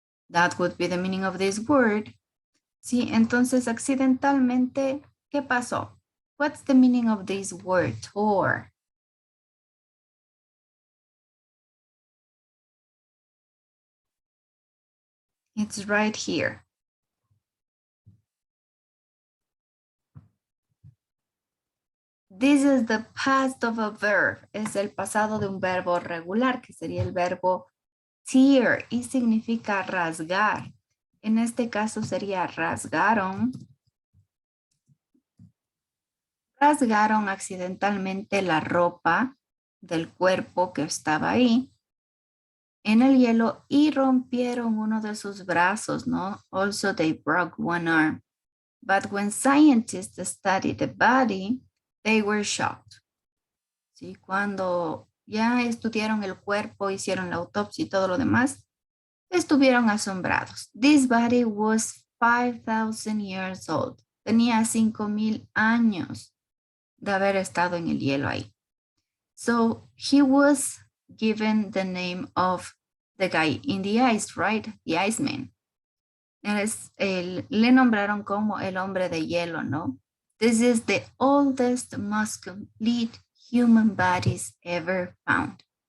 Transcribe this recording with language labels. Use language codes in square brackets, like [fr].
[en] That would be the meaning of this word. [es] Sí, entonces accidentalmente, ¿qué pasó? [en] What's the meaning of this word, tore? It's right here. This is the past of a verb. [es] Es el pasado de un verbo regular, que sería el verbo tear, y significa rasgar. En este caso sería rasgaron. Rasgaron accidentalmente la ropa del cuerpo que estaba ahí en el hielo y rompieron uno de sus brazos, ¿no? [en] Also, they broke one arm. But when scientists studied the body, they were shocked. [es] ¿Sí? Cuando ya estudiaron el cuerpo, hicieron la autopsia y todo lo demás, estuvieron asombrados. [en] This body was 5,000 years old. [es] Tenía 5,000 años de haber estado en el hielo ahí. [en] So he was given the name of the guy in the ice, right? The Iceman. [es] Le nombraron como el hombre de hielo, ¿no? [en] This is the oldest, most complete human bodies ever found.